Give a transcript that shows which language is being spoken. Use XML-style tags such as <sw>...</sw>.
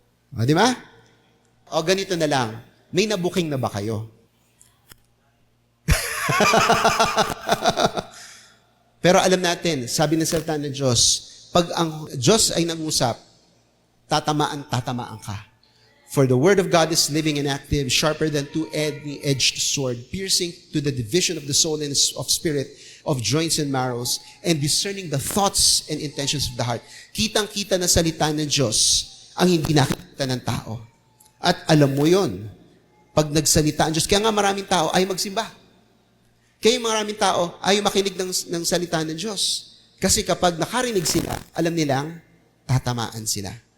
<tl>Di ba? O ganito na lang. May nabuking na ba kayo? Pero alam natin, sabi ng salita ng Diyos, pag ang Diyos ay nangusap, tatamaan ka.</tl> <en>For the word of God is living and active, sharper than two-edged sword, piercing to the division of the soul and of spirit, of joints and marrows, and discerning the thoughts and intentions of the heart.</en> <tl>Kitang-kita na salita ng Diyos ang hindi nakikita ng tao. At alam mo yon, pag nagsalita ang Diyos, kaya nga maraming tao ay magsimba. Kaya maraming tao ay makinig ng salita ng Diyos. Kasi kapag nakarinig sila, alam nilang tatamaan sila.</tl>